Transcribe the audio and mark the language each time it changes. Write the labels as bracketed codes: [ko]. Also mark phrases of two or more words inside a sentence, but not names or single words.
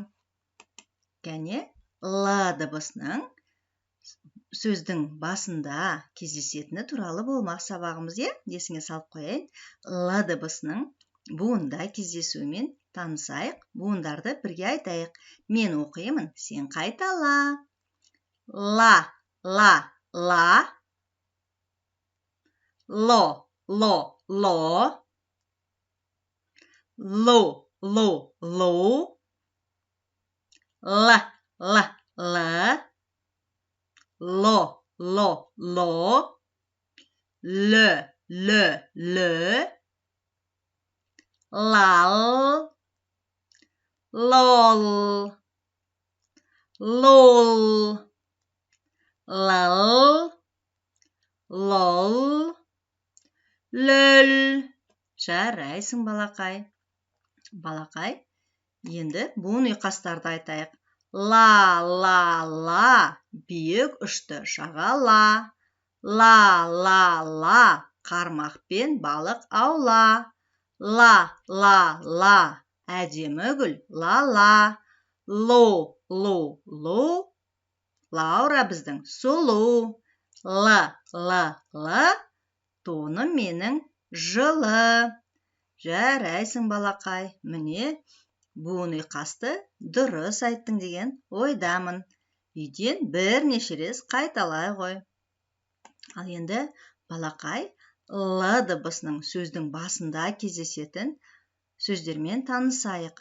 [kk] Кәне, Л дыбысының сөздің басында кездесетіні туралы болмақ сабағымыз, е? Есіңе салып қояйын. Л дыбысының буында кездесуімен танысайық. Буындарды бірге айтайық. Мен оқимын, сен қайтала. Ла, ла, ла. Ло, ло, ло. Лу, лу, лу. Л, л, л. Ло, ло, ло. Л, л, л. Лал. Лол. Лол. Лал. Лол. Лөл. Жарайсың балақай. Балақай, енді буын ұйқастарды айтайық. Ла, ла, ла, биік ұшты жағала. Ла, ла, ла, қармақпен балық аула. Ла, ла, ла, әдемі гүл, ла-ла. Лу, лу, лу, Лаура біздің сұлу. Л, л, тоным менің жылы. Жарайсың балақай, міне буын ұйқасты дұрыс айттың деген ойдамын. Үйден бірнеше рет қайталай ғой. Ал енді балақай Л дыбысының сөздің басында кездесетін сөздермен танысайық.